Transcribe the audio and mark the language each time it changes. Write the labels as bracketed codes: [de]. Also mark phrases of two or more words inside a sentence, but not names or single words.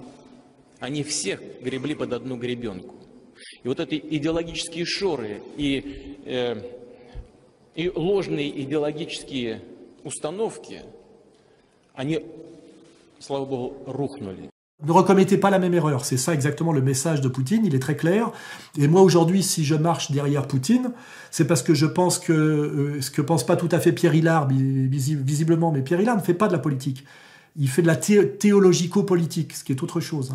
[ru] Они всех гребли под одну гребенку. И вот эти идеологические шоры и ложные идеологические установки, они, слава богу, рухнули. [fr] Ne recommettez pas la même erreur, c'est ça exactement le message de Poutine, il est très clair. Et moi aujourd'hui, si je marche derrière Poutine, c'est parce que je pense que ce que pense pas tout à fait Pierre Hillard, visiblement, mais Pierre Hillard ne fait pas de la politique. Il fait de la théologico-politique, ce qui est autre chose.